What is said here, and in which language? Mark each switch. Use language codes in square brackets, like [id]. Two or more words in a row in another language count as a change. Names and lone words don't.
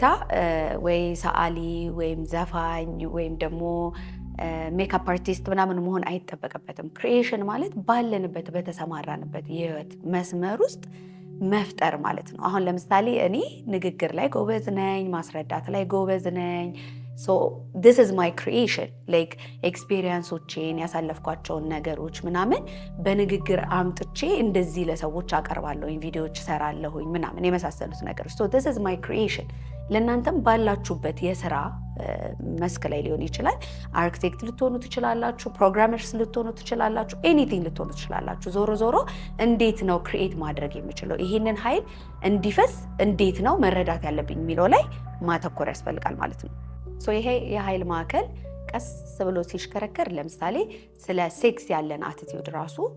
[am] ወይ ሰዓሊ ወይም ዘፋኝ ወይም ደግሞ [en] makeup artist [am] ምናምን መሆን አይጠበቅበትም። ክሪኤሽን ማለት ባለንበት በተሰማራንበት የህይወት መስመር ውስጥ መፍጠር ማለት ነው። አሁን ለምሳሌ እኔ ንግግር ላይ ጎበዝ ነኝ፣ ማስረዳት ላይ ጎበዝ ነኝ። [en] this is my creation like [am] ኤክስፔሪየንሶቼን ያሳለፍኳቸውን ነገሮች ምናምን በንግግር አምጥቼ እንደዚህ ለሰዎች አቀርባለሁኝ፣ ቪዲዮዎች ሰራለሁኝ ምናምን የመሳሰሉት ነገሮች። [en] this is my creation። [am] ለእናንተም ባላችሁበት የስራ መስክ ላይ ሊሆን ይችላል። አርክቴክት ልትሆኑ ትችላላችሁ፣ ፕሮግራመርስ ልትሆኑ ትችላላችሁ፣ ኤኒቲንግ ልትሆኑ ትችላላችሁ። ዞሮ ዞሮ እንዴት ነው ክሪኤት ማድረግ የምችለው፣ ይሄንን ኃይል እንዲፈስ እንዴት ነው መረዳት ያለብኝ የሚለው ላይ ማተኮር ያስፈልጋል ማለት ነው። ይሄ የኃይል ማዕከል ቀስ ብሎ ሲሽከረከር ለምሳሌ ስለ ሴክስ ያለን አቲቲዩድ ራሱ